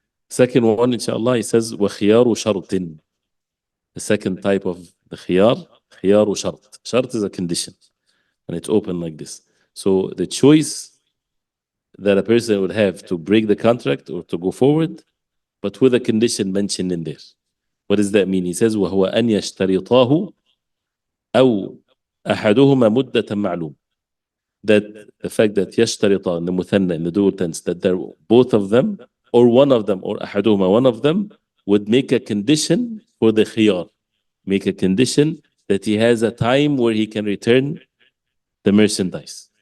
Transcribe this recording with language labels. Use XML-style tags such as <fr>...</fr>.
<en>Second one, inshallah, he says,</en> <ar>وَخِيَارُ شَرْطٍ.</ar> <en>The second type of the khiyar,</en> <ar>خِيَارُ شَرْط.</ar> <en>Shart is a condition, and it's open like this. So the choice that a person would have to break the contract or to go forward, but with a condition mentioned in there. What does that mean? He says,</en> <ar>وَهُوَ أَنْ يَشْتَرِطَاهُ أَوْ أَحَدُهُمَا مُدَّةً مَعْلُومٍ.</ar> <en>That the fact that يشترط in the muthanna, in the dual tense, that they're both of them, or one of them, or أحدهما, one of them, would make a condition for the khiyar. Make a condition that he has a time where he can return the merchandise.</en>